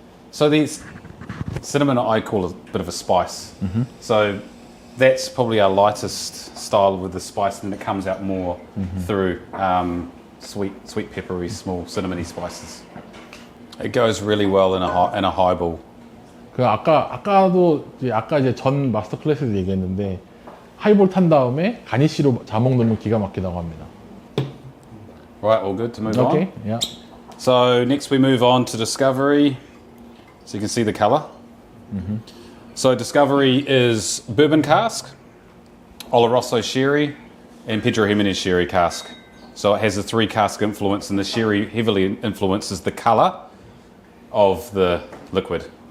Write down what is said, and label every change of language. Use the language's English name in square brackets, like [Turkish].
[English] So these cinnamon I call a bit of a spice. So that's probably our lightest style with the spice, and it comes out more through sweet peppery, small cinnamony spices. It goes really well in a highball. [Korean] 그 아까 이제 전 마스터 클래스에서 얘기했는데 하이볼 탄 다음에 가니쉬로 자몽 넣으면 기가 막히다고 합니다. [English] Right, all good to move Okay, on. yeah. So next we move on to Discovery. So you can see the colour. So Discovery is bourbon cask, Oloroso sherry, and Pedro Jimenez sherry cask. So it has a 3 cask influence, and the sherry heavily influences the colour of the liquid.